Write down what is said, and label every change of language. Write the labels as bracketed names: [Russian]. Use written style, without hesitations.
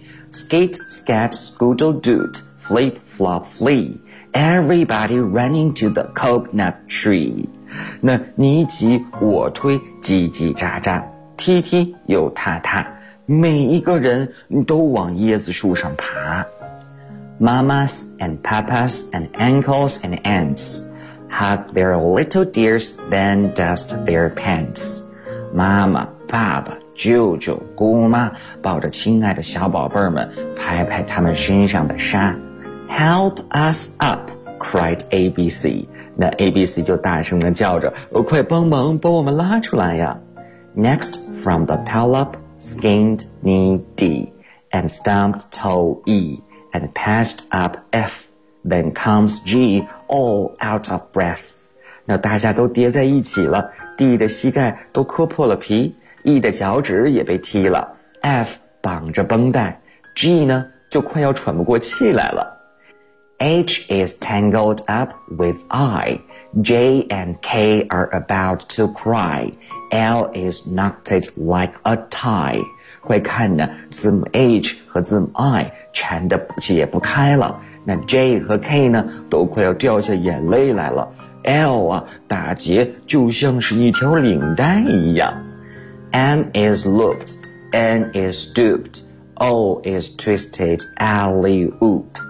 [English] Skit, skat, scoodle, doot, flip, flop, flee. Everybody running to the coconut tree. [Chinese] 那你挤我推，叽叽喳喳。踢踢又踏踏，每一个人都往椰子树上爬。 [English] Mamas and papas and uncles and aunts hug their little dears, then dust their pants. [Chinese] 妈妈、爸爸、舅舅、姑妈抱着亲爱的小宝贝们，拍拍他们身上的沙。 [English] Help us up, cried ABC. [Chinese] 那 ABC 就大声地叫着，快帮忙把我们拉出来呀。 [English] Next, from the pile up, skinned knee D, and stumped toe E, and patched up F. Then comes G, all out of breath. [Chinese] 那大家都跌在一起了 ,D 的膝盖都磕破了皮 ,E 的脚趾也被踢了 ,F 绑着绷带 ,G 呢就快要喘不过气来了。 [English] H is tangled up with I, J and K are about to cry, L is knotted like a tie. [Chinese] 快看呢，字母 H 和字母 I 缠得解不开了，那 J 和 K 呢都快要掉下眼泪来了。 L 啊，打结就像是一条领带一样。 [English] M is looped, N is stooped, O is twisted alley-oop.